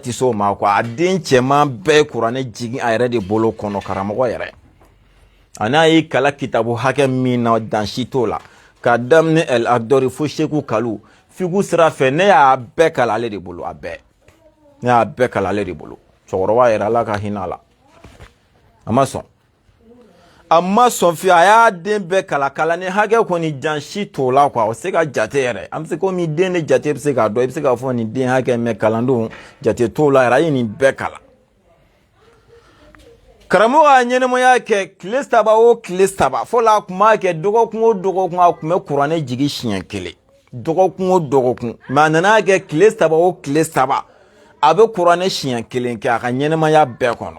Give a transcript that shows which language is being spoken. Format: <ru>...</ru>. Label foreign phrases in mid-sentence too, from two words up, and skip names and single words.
<bm>tɛ s'o ma quoi a den cɛman bɛɛ ye kuranɛ jigi a yɛrɛ de bolo kɔnɔ karamɔgɔ yɛrɛ a n'a ye kala kitabu hakɛ min na dan si t'o la k'a daminɛ el adori fo seku kalu figu sira fɛ ne y'a bɛɛ kalan ale de bolo a bɛɛ ne y'a bɛɛ kalan ale de bolo cɛkɔrɔba yɛrɛ ala ka hinɛ a la a ma sɔn amma son fi a y'a den bɛɛ kala ni hakɛ kɔni jansi t'o la o se ka jate yɛrɛ an bɛ se komi den de jate bɛ se k'a dɔn i bɛ se k'a fɔ nin den hakɛ mɛ kalandenw jate t'o la yɛrɛ a ye nin bɛɛ kala karamɔgɔ ka ɲɛnɛmaya kɛ tile 3 o tile 3 fɔ la a tun b'a kɛ dɔgɔkun o dɔgɔkun a tun bɛ kuranɛ jigi siɲɛ 1 dɔgɔkun o dɔgɔkun mɛ a nana kɛ tile 3 o tile 3 a bɛ kuranɛ siɲɛ 1 kɛ a ka ɲɛnɛmaya bɛɛ kɔnɔ</bm>